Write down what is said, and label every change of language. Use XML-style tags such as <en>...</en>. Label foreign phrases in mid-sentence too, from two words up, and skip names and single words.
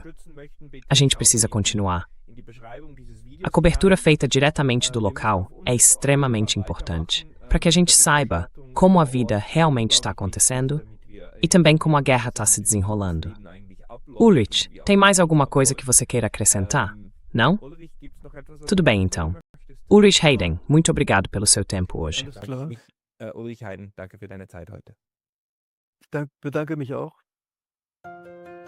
<pt>A gente precisa continuar. A cobertura feita diretamente do local é extremamente importante, para que a gente saiba como a vida realmente está acontecendo e também como a guerra está se desenrolando. Ulrich, tem mais alguma coisa que você queira acrescentar? Não? Tudo bem, então. Ulrich Heiden, muito obrigado pelo seu tempo hoje.</pt> <de>Alles klar. Ulrich Heiden, danke für deine Zeit heute. Ich bedanke mich auch.</de>